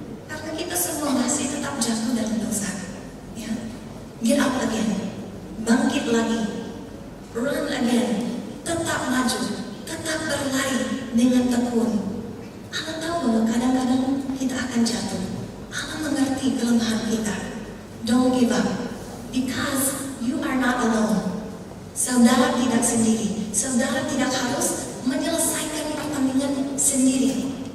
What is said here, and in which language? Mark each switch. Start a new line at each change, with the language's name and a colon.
Indonesian: Karena kita semua masih tetap jatuh dalam dosa.
English: Ya? Get up again.
Indonesian: Bangkit lagi.
English: Run again.
Indonesian: Tetap maju. Tetap berlari dengan tekun. Allah tahu bahwa kadang-kadang kita akan jatuh. Allah mengerti kelemahan kita.
English: Don't give up. Because you are not alone.
Indonesian: Saudara tidak sendiri. Saudara tidak harus menyelesaikan pertandingan sendiri.